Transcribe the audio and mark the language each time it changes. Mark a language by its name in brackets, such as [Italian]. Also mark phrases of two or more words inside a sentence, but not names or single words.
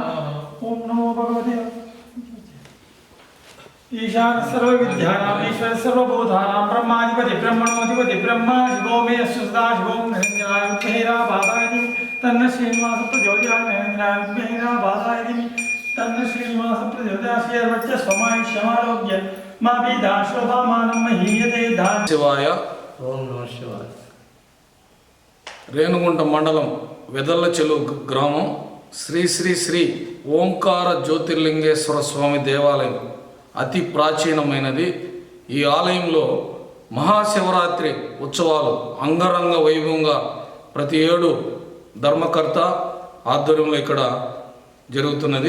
[Sanskrit] ओम नमो भगवते ईशान सर्वविद्यानां ईश्वर सर्वभूतानां ब्रह्माधिपति ब्रह्मणोऽधिपति ब्रह्मा शिवो मे सदाशिवो निरञ्जनाय विद्महेराभासाय तन्न श्रीनिवास प्रचोदयात् निरञ्जनाय विद्महेराभासाय तन्न श्रीनिवास प्रचोदयात् श्रीर्वच्च स्वमायुष्यमारोग्य मा विदाशोभामानं महीयते धाम శివాయ. ఓం నమ శివాయ. [Telugu] రేణుగుంట మండలం వెదల్ల చెరువు గ్రామం శ్రీ శ్రీ శ్రీ ఓంకార జ్యోతిర్లింగేశ్వర స్వామి దేవాలయం అతి ప్రాచీనమైనది. ఈ ఆలయంలో మహాశివరాత్రి ఉత్సవాలు అంగరంగ వైభవంగా ప్రతి ఏడు ధర్మకర్త ఆధ్వర్యంలో ఇక్కడ జరుగుతున్నది.